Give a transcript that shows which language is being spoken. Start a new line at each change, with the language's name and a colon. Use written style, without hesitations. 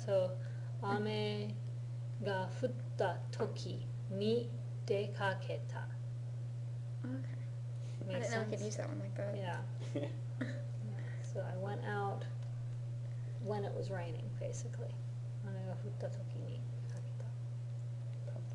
Japanese: So 雨が降った時に出かけた
English: Okay. I Makes didn't know we could sense? use that one like that. Yeah. So I went out when it was raining, basically.
Japanese: 雨が降った時に出かけた。